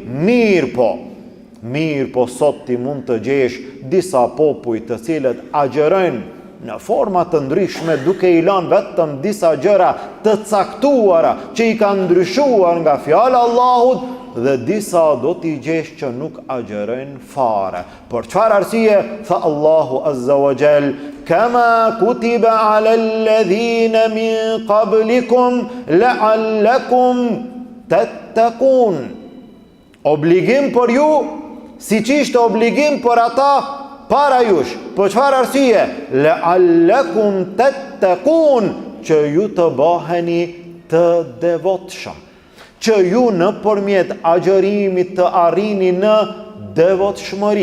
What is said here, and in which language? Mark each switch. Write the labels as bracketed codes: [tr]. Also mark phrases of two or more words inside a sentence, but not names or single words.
[sq] Mirë po sot ti mund të gjesh disa popujt të cilët agjerojnë në forma të ndryshme, duke i lanë vetëm disa gjëra të caktuara që i kanë ndryshuar nga fjala e Allahut, dhe disa do t'i gjesh që nuk agjerojnë fare. Për çfarë arsye? Tha [ar] الله عز وجل, كما كتب على الذين من قبلكم لعلكم تتقون. [sq] Obligim për ju, siç ishte obligim për ata para jush. Për çfarë arsye? [ar] لعلكم تتقون, [sq] që ju të baheni të devotshëm, që ju në përmjet agjerimit të arrini në devotshmëri.